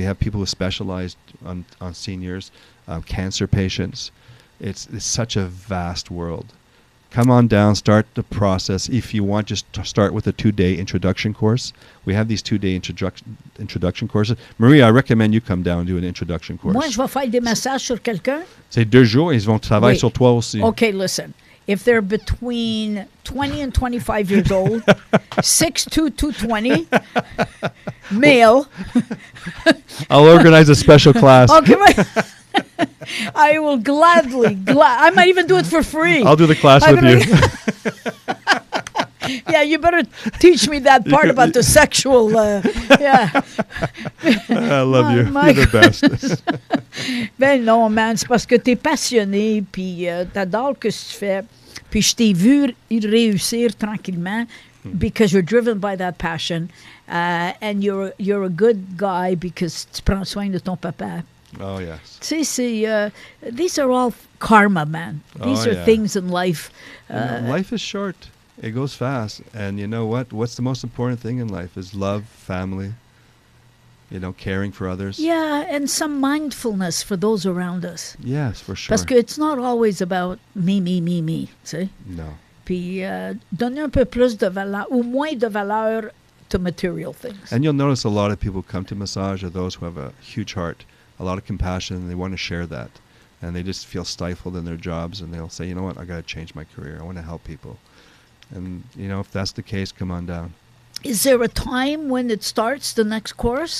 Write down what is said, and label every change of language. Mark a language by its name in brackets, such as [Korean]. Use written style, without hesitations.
[English] We have people who specialize on seniors, cancer patients. It's such a vast world. Come on down, start the process. If you want, just start with a 2-day introduction course. We have these 2-day introduction courses. Maria, I recommend you come down and do an introduction course. [French] Moi, je vais faire des massages sur quelqu'un. C'est 2 jours, ils vont travailler sur toi aussi. [English] Okay, listen. If they're between 20 and 25 years old, 6'2", 220, male. I'll organize a special class. Okay, I will gladly. I might even do it for free. I'll do the class with you. Yeah, you better teach me that part about the sexual. Yeah. I love you. My You're the best. [French] Ben non, man, c'est parce que t'es passionné, puis t'adores ce que tu fais. Puis je t'ai vu réussir tranquillement [English] because you're driven by that passion, and you're a good guy because [French] tu prends soin de ton papa. [English] Oh, yes. [French] Tu sais, [English] these are all karma, man. These are things in life. Life is short. It goes fast. And you know what? What's the most important thing in life is love, family, caring for others. Yeah, and some mindfulness for those around us. Yes, for sure. [French] Parce que [English] it's not always about me, [French] tu sais. [English] No. [French] Puis donner un peu plus de valeur, ou moins de valeur [English] to material things. And you'll notice a lot of people come to massage are those who have a huge heart, a lot of compassion, and they want to share that. And they just feel stifled in their jobs, and they'll say, you know what, I got to change my career. I want to help people. And, if that's the case, come on down. Is there a time when it starts, the next course?